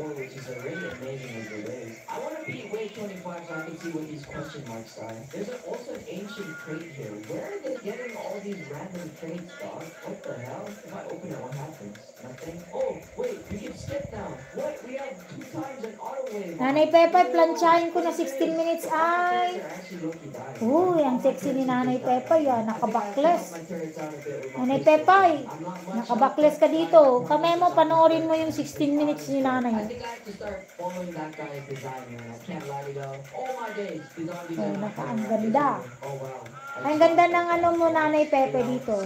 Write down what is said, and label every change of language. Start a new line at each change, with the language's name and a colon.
English: which is already amazing as it is. I want to beat wave 25 so I can see what these question marks are. There's also an ancient crate here. Where are they getting all these random crates, dog? What the hell? If I open it, what happens? Nothing? Oh, wait, we can skip now. What? We have 2 times an auto wave.
Filipino: Nanay Pepay, planchahin ko na 16 minutes. Ay! Uy, ang sexy ni Nanay Pepay, nakabakles. Nanay Pepay, nakabakles ka dito. Kamay mo, panoorin mo yung 16 minutes ni Nanay.
English: I think I have to start following that guy's design, man. I can't lie to go. Oh my days.
Filipino: Ang ganda.
English: Oh wow.
Filipino: Ang ganda ng ano mo, Nanay Pepe dito.